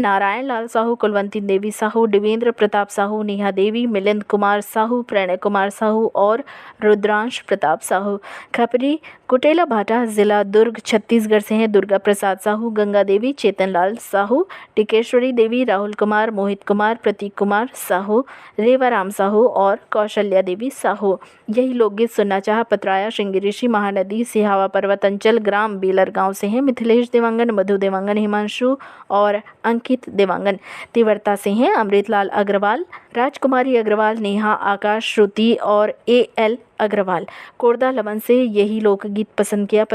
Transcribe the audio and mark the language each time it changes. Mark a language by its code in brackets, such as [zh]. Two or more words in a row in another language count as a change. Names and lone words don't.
[hi] नारायण लाल साहू, कुलवंती देवी साहू, देवेंद्र प्रताप साहू, नेहा देवी, मिलिंद कुमार साहू, प्रणय कुमार साहू और रुद्रांश प्रताप साहू खपरी कुटेला भाटा जिला दुर्ग छत्तीसगढ़ से हैं। दुर्गा प्रसाद साहू, गंगा देवी, चेतन लाल साहू, टिकेश्वरी देवी, राहुल कुमार, मोहित कुमार, प्रतीक कुमार साहू, रेवाराम साहू और कौशल्या देवी साहू। यही लोकगीत सुनना चाहा पत्राया श्रृंगी ऋषि महानदी सिहावा पर्वत अंचल ग्राम बेलर गांव से हैं। मिथिलेश देवांगन, मधु देवांगन, हिमांशु और अंकित देवांगन तिवरता से हैं। अमृतलाल अग्रवाल, राजकुमारी अग्रवाल, नेहा, आकाश, श्रुति और AL अग्रवाल कोरदा लवन से यही लोकगीत पसंद किया।